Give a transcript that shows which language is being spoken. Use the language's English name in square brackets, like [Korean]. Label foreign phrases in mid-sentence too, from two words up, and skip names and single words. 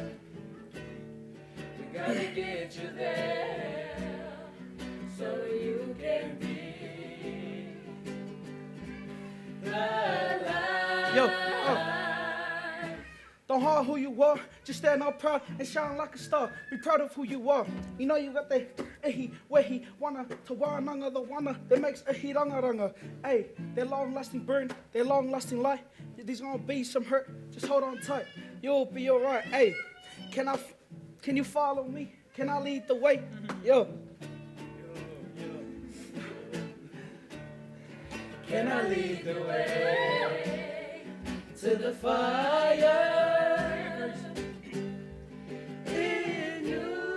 [English] We gotta get you there so you can be the light. Yo, don't hide who you are, just stand up proud and shine like a star. Be proud of who you are. You know you got that ehi, [Māori] wehi, wana, te wānanga, [English] the wana that makes [Māori] ehi rangaranga. [English] Hey, that long-lasting burn, that long-lasting light, there's gonna be some hurt, just hold on tight. You'll be alright. Hey, can you follow me? Can I lead the way? Yo. Can I lead the way to the fire in you?